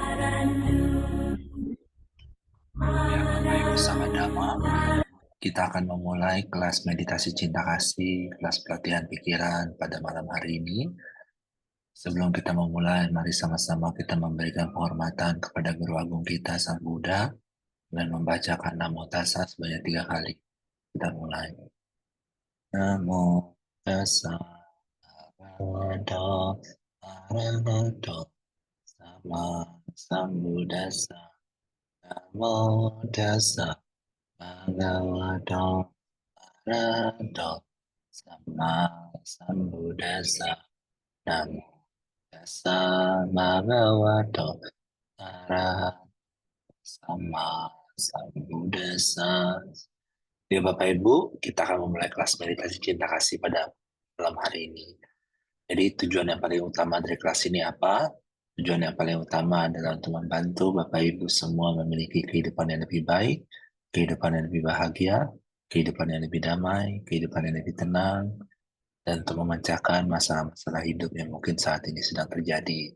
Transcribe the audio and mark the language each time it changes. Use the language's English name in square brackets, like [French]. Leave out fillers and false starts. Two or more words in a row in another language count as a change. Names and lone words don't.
[Indonesian] Ya, Bapak Ibu sahabat Dhamma, kita akan memulai kelas meditasi cinta kasih, kelas pelatihan pikiran pada malam hari ini. Sebelum kita memulai, mari sama-sama kita memberikan penghormatan kepada Guru Agung kita, Sang Buddha, dan membacakan [Pali] Namo Tassa [Indonesian] sebanyak 3 kali. Kita mulai. [Pali] Namo Tassa Bhagavato Arahato Sama Sambuddhassa. Namo Tassa Bhagavato Arahato Sama Sambuddhassa. Namo Tassa Bhagavato Arahato Sama Sambuddhassa. [Indonesian] Ya Bapak Ibu, kita akan memulai kelas meditasi cinta kasih pada malam hari ini. Jadi tujuan yang paling utama dari kelas ini apa? Tujuan yang paling utama adalah untuk membantu Bapak Ibu semua memiliki kehidupan yang lebih baik, kehidupan yang lebih bahagia, kehidupan yang lebih damai, kehidupan yang lebih tenang, dan untuk memecahkan masalah-masalah hidup yang mungkin saat ini sedang terjadi.